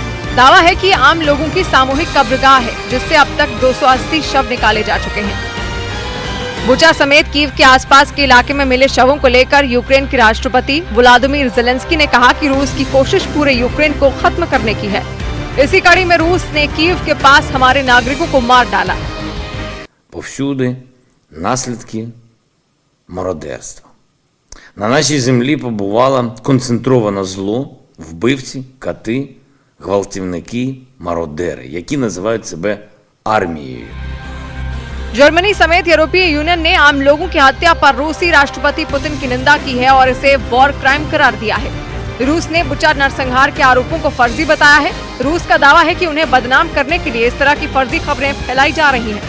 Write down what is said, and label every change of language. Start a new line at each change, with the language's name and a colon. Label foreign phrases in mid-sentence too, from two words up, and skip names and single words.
Hindi: दावा है कि आम लोगों की सामूहिक कब्रगाह है जिससे अब तक 280 शव निकाले जा चुके हैं। बुचा समेत कीव के आसपास के इलाके में मिले शवों को लेकर यूक्रेन के राष्ट्रपति व्लादिमीर ज़ेलेंस्की ने कहा कि रूस की कोशिश पूरे यूक्रेन को खत्म करने की है। इसी कड़ी में रूस ने कीव के पास हमारे नागरिकों को मार डाला।
Ukrainian: Повсюди наслідки мародерства. На нашій землі побувало концентроване зло, вбивці, кати, гвалтівники, мародери, які називають себе армією.
Hindi: जर्मनी समेत यूरोपीय यूनियन ने आम लोगों की हत्या पर रूसी राष्ट्रपति पुतिन की निंदा की है और इसे
English: war crime
Hindi: करार दिया है। रूस ने बुचा नरसंहार के आरोपों को फर्जी बताया है। रूस का दावा है कि उन्हें बदनाम करने के लिए इस तरह की फर्जी खबरें फैलाई जा रही हैं।